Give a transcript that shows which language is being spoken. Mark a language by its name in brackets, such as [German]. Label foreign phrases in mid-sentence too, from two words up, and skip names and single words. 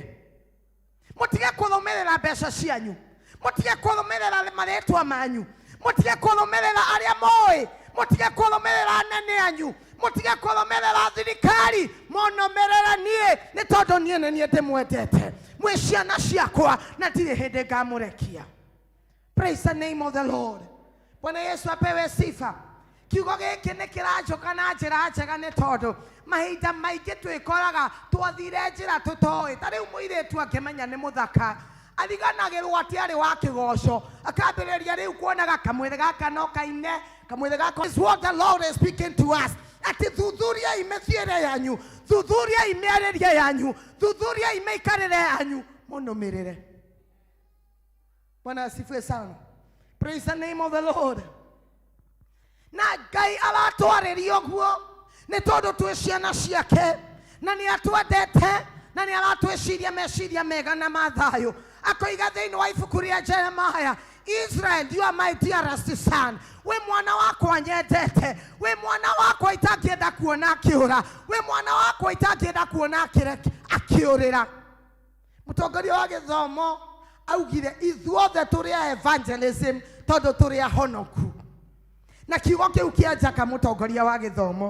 [Kikuyu] Mũtige kũrũmĩrĩra mbeca cianyu, mũtige kũrũmĩrĩra marĩtwa manyu, mũtige kũrũmĩrĩra arĩa moĩ, mũtige kũrũmĩrĩra anene anyu, mũtige kũrũmĩrĩra thirikari, mũnũmĩrĩre niĩ nĩ tondũ niĩ nĩ niĩ ndĩmwendete. Mwĩ ciana ciakwa na ndirĩ hĩndĩ ngamũrekia. [English] Praise the name of the Lord. [Swahili] Bwana Yesu apewe sifa. [Kikuyu] Kiugo gĩkĩ nĩ kĩranjoka na njĩra njega nĩ tondũ mahinda maingĩ twĩkoraga twathire njĩra tũtoĩ. Ta rĩu mũirĩtu akĩmenya nĩ mũthaka ariganagĩrwo atĩ arĩ wa kĩgoco akambĩrĩria rĩu kuonaga kamwĩrĩ gaka no kaine, kamwĩrĩ gaka. [English] Is what the Lord is speaking to us. [Kikuyu] Ati thuthuriai mĩthiĩre yanyu, thuthuriai mĩarĩrie yanyu, thuthuriai mĩikarĩre yanyu, mũnũmĩrĩre. [Swahili] Bwana asifiwe sana. [English] Praise the name of the Lord. [Kikuyu] Na Ngai aratwarĩria ũguo nĩ tondũ twĩ ciana ciake na nĩ atwendete na nĩ aratwĩciria meciria mega na ma thayũ. Akoiga thĩinĩ wa ibuku rĩa Jeremiah, Israel, [English] you are my dearest son. [Kikuyu] We mwana wakwa nyendete, we mwana wakwa itangĩenda kuona akĩũra, we mwana wakwa itangĩenda kuona akĩũrĩra. Mũtongoria wa gĩthomo augire ithuothe tũrĩ a evangelism tondũ tũrĩ ahonoku. Na kiugo kĩu kĩanjaka mũtongoria wa gĩthomo.